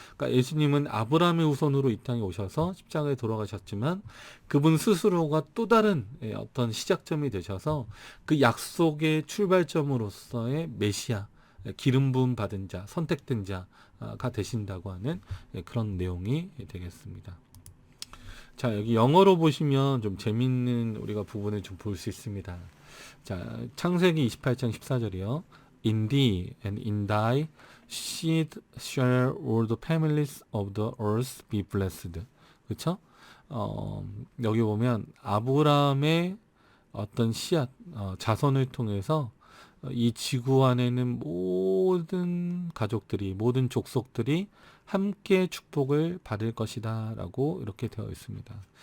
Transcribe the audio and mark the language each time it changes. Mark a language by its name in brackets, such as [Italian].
[Korean] 그러니까 예수님은 아브라함의 후손으로 이 땅에 오셔서 십자가에 돌아가셨지만 그분 스스로가 또 다른 어떤 시작점이 되셔서 그 약속의 출발점으로서의 메시아, 기름 부음 받은 자, 선택된 자가 되신다고 하는 그런 내용이 되겠습니다. 자, 여기 영어로 보시면 좀 재밌는 우리가 부분을 좀 볼 수 있습니다. 자, 창세기 28장 14절이요. [English] In thee and in thy seed shall all the families of the earth be blessed. [Korean] 그렇죠? 여기 보면 아브라함의 어떤 씨앗, 자손을 통해서 이 지구 안에는 모든 가족들이, 모든 족속들이 함께 축복을 받을 것이다 라고 이렇게 되어 있습니다.